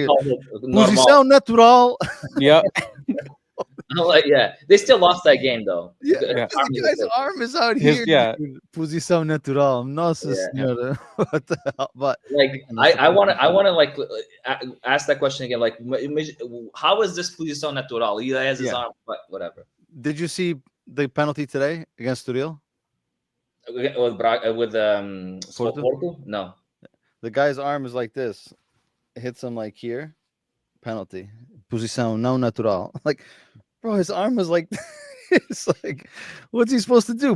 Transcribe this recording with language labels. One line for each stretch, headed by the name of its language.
Portuguese: Posição natural.
English: Yeah. Like, they still lost that game though. Yeah, the guy's arm is out here.
Portuguese: Posição natural. Nossa senhora.
English: What the hell? But like, I want to like ask that question again. Like, how is this
Portuguese: posição natural?
English: He has his arm, but whatever. Did you see the penalty today against Turil? With Porto? No. The guy's arm is like this. It hits him like here. Penalty.
Portuguese: Posição não natural.
English: Like, bro, his arm was like, it's like, what's he supposed to do?